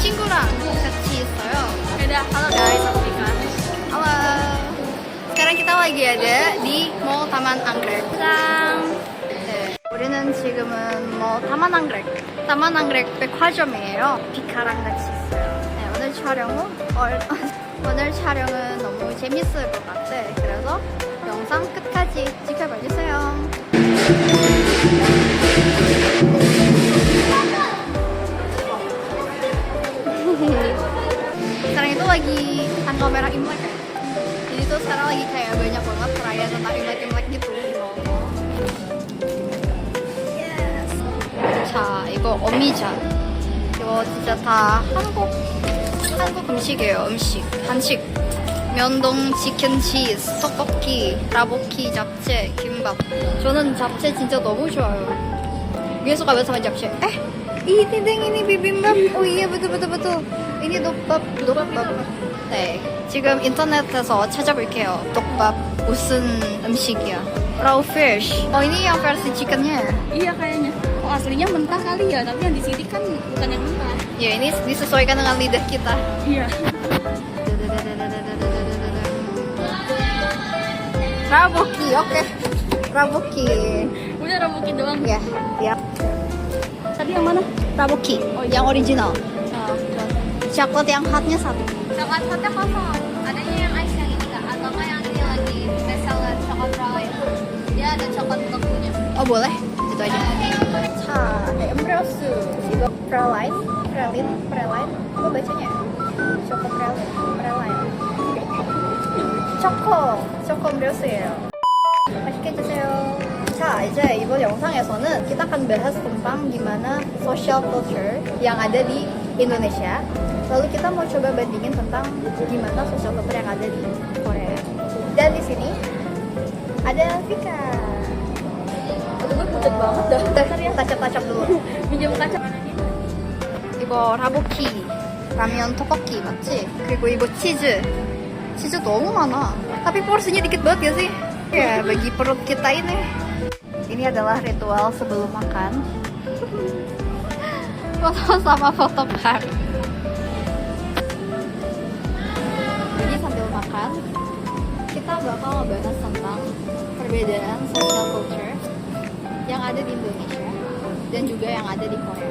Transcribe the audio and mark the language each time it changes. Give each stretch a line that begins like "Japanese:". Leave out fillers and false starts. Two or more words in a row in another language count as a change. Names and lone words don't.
Korean: 친구랑 같이 있어요.
Indonesian: Udah, halo guys, aku Vika. Halo. Sekarang kita lagi ada di Mall Taman Anggrek.
Korean: 네, 우리는 지금은 타만 앙그렉. 타만 앙그렉 백화점이에요. 비카랑 같이 있어요. 네, 오늘 촬영은 너무 재밌을 것 같아. 그래서 영상 끝까지 지켜봐 주세요.
Indonesian: Sekarang itu lagi tanggal merah Imlek ya. Jadi tuh sekarang lagi kayak banyak banget perayaan tentang Imlek-Imlek gitu di mall. Yes.
Korean: 자, 이거 어미자. 이거 진짜 다 한국 음식이에요. 한식. 면동, 치킨, 치즈, 떡볶이, 라볶이, 잡채, 김밥. 저는 잡채 진짜 너무 좋아요. 위에서 가면서 만 잡채.
Indonesian: ini bibimbap. Oh iya betul. Ini dokbap.
Korean: 네, 지금 인터넷에서 찾아볼게요. dokbap 무슨 음식이야?
English: Raw fish.
Indonesian: Oh ini yang versi chickennya. Iya kayaknya. Oh aslinya mentah kali ya, tapi yang di sini kan bukan yang mentah. Ya ini disesuaikan dengan lidah kita. Iya. Raboki, oke. Raboki. Udah raboki doang. Ya. Tadi yang mana? Raboki. Oh, yang original. Coklat yang hotnya satu. Coklat hotnya kosong. Adanya yang ice yang ini nggak? Atau nggak yang ini lagi bestseller coklat praline? Dia ada coklat bekunya. Oh boleh, itu aja.
Korean: 자, 엠브레스 이거 praline.
Indonesian: Apa bacanya? coklat praline.
Korean: 초코 엠브레스예요. 맛있게 드세요. 자, 이제 이번 영상에서는
Indonesian: kita akan bahas tentang gimana
English: social culture
Indonesian: yang ada di Indonesia. Lalu kita mau coba bandingin tentang gimana
English: social culture
Indonesian: yang ada di Korea. Dan di sini ada Vika. Gue pucat banget dah. Tacap-tacap dulu. Minjem kaca.
Korean: 이거 라볶이, 라면 떡볶이 맞지? 그리고 이거 치즈 너무 많아.
Indonesian: Tapi porsinya dikit banget ya sih? Ya, bagi perut kita ini. Ini adalah ritual sebelum makan. Foto sama foto bar. Jadi sambil makan, kita bakal ngebahas tentang perbedaan
English: social culture
Indonesian: yang ada di Indonesia dan juga yang ada di Korea.